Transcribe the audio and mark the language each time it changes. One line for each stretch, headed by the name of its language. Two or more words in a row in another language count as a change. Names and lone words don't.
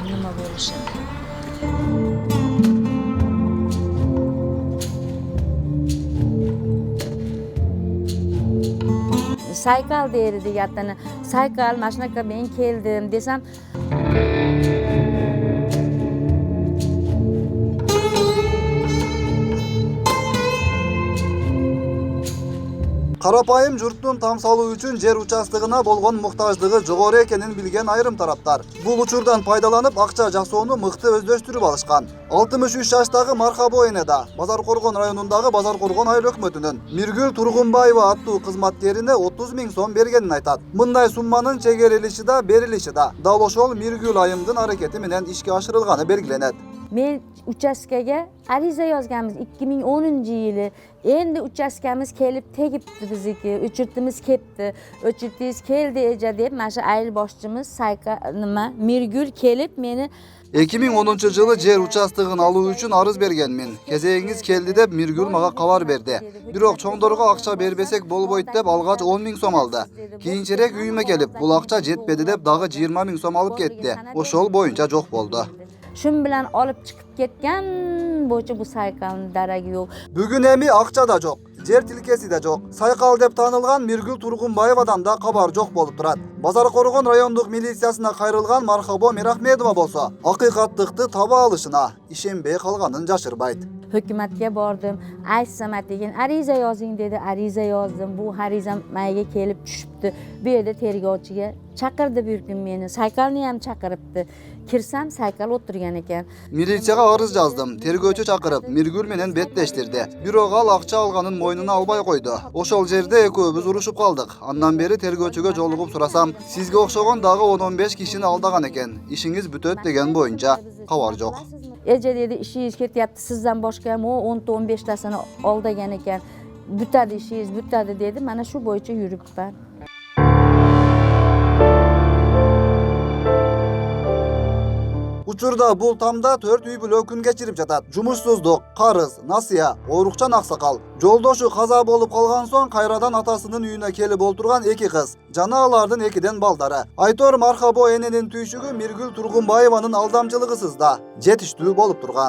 Uzbek: bo'lishi. Saykal derdi yatani. Saykal mana shunaqa men keldim desam,
Kyrgyz: Карапайым журттун там салуу үчүн жер участогуна болгон муктаждыгы жогору экенин билген айрым тараптар бул учурдан пайдаланып акча жасоону мыкты өздөштүрүп алышкан. 63 жаштагы Мархабо эне да Базар Коргон районундагы Базар Коргон айыл өкмөтүнүн Миргүл Тургунбаева аттуу кызматкерине 30 000 сом бергенин айтат. Мындай сумманын чегерилиши да берилиши да дал ошол Миргүл айымдын аракети менен ишке ашырылганы белгиленет.
Uzbek: men uchastkaga ariza yozganmiz 2010-yili. Endi uchastkamiz kelib tegibdi bizniki. O'chirtimiz ketdi. O'chirtingiz keldi eja deb mana shu ayil boshchimiz Mirgül kelib meni
Kyrgyz: 2010-жылы жер участогун алуу үчүн арыз бергенмин. Кезегиңиz келди деп Миргүл мага кабар берди. Бирок чоңдорго акча бербесек болбойт деп алгач 10 000 сом алды. Кийинчерээк үйүмө келип, бул акча жетпеди деп дагы 20 000 сом алып кетти. Ошол боюнча жок болду.
Uzbek: Shun bilan olib chiqib ketgan bo'yicha bu saykalning daragi yo'q.
Kyrgyz: Бүгүн эми акча да жок, жер тилкеси да жок. Сайкал деп таанылган Миргүл Тургунбаевадан да кабар жок болуп турат. Базар Коргон райондук милициясына кайрылган Мархабо Мирахмедова болсо, акыйкаттыкты таба алышына ишенбей калганын жашырбайт.
Uzbek: Hukumatga bordim. Aytsam degan ariza yozing dedi. Ariza yozdim. Bu arizam mayga kelib tushibdi. Bu yerda tergovchiga chaqirdi bir kun meni. Saykalni ham chaqiribdi. Kirsam saykal o'tirgan ekan.
Kyrgyz: Militsияга арыз жаздым. Тергөөчү чакырып, Миргүл менен беттештирди. Бирок ал акча алганын мойнуна албай койду. Ошол жерде экөөбүз урушуп калдык. Андан бери тергөөчүгө жолугуп сурасам, сизге окшогон дагы 10-15 кишини алдаган экен. Ишиңиз бүтөт деген боюнча кабар жок.
Uzbek: Eja dedi ishingiz ketyapti, sizdan boshqa ham 10-15 tasini oldagan ekan. Bitadi ishingiz, bitadi dedi. Mana shu bo'yicha yuribman.
Kyrgyz: Учурда бул тамда 4 үй бүлө күн кечирип жатат. Жумушсуздук, карыз, насыя, оорукчан аксакал. Жолдошу каза болуп калган соң кайрадан атасынын үйүнө келип олтурган 2 кыз. Жана алардын 2ден балдары. Айтор Мархабо эненин түйшүгү Миргүл Тургунбаеванын алдамчылыгысыз да жетиштүү болуп турган.